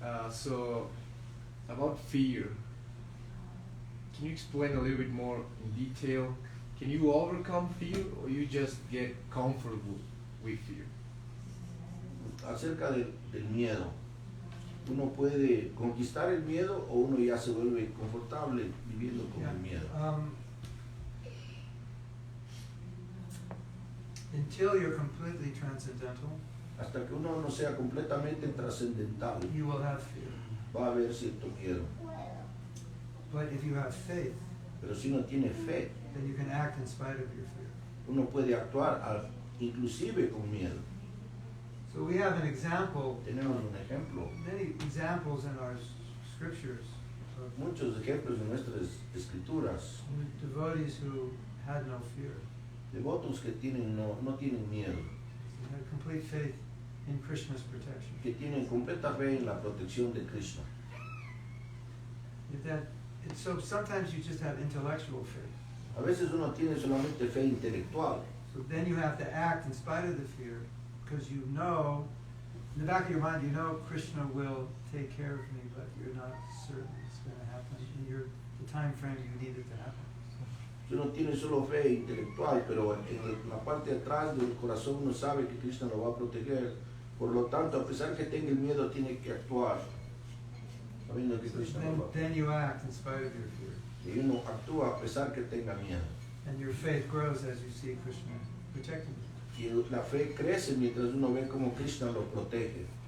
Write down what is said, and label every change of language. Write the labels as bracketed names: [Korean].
[English] So, about fear, can you explain a little bit more in detail? Can you overcome fear, or you just get comfortable with fear? [Spanish] Acerca del miedo. Uno puede conquistar el miedo o uno ya se vuelve confortable viviendo con el miedo. [English] Until you're completely transcendental, [Spanish] hasta que uno no sea completamente trascendental, [English] you will have fear. [Spanish] Va a haber cierto miedo. [English] But if you have faith, [Spanish] pero si uno tiene fe, [English] then you can act in spite of your fear. [Spanish] Uno puede actuar inclusive con miedo. [English] So we have an example. [Spanish] Tenemos un ejemplo. [English] Many examples in our scriptures. [Spanish] Muchos ejemplos en nuestras escrituras. [English] Devotees who had no fear. [Spanish] Devotos que no tienen miedo. [English] They had complete faith in Krishna's protection. [Spanish] Que tienen completa fe en la protección de Krishna. [English] So sometimes you just have intellectual faith. [Spanish] A veces uno tiene solamente fe intelectual. [English] So then you have to act in spite of the fear, because you know, in the back of your mind, you know Krishna will take care of me, but you're not certain it's going to happen in the time frame you need it to happen. [Spanish] Uno tiene solo fe intelectual, pero en la parte de atrás del corazón uno sabe que Krishna lo va a proteger. Por lo tanto, a pesar que tenga el miedo, tiene que actuar. Sabiendo que Krishna lo va a proteger. [English] Then you act in spite of your fear. [Spanish] Y uno actúa a pesar que tenga miedo. [English] And your faith grows as you see Krishna protecting you. [Spanish] Y la fe crece mientras uno ve cómo Krishna lo protege.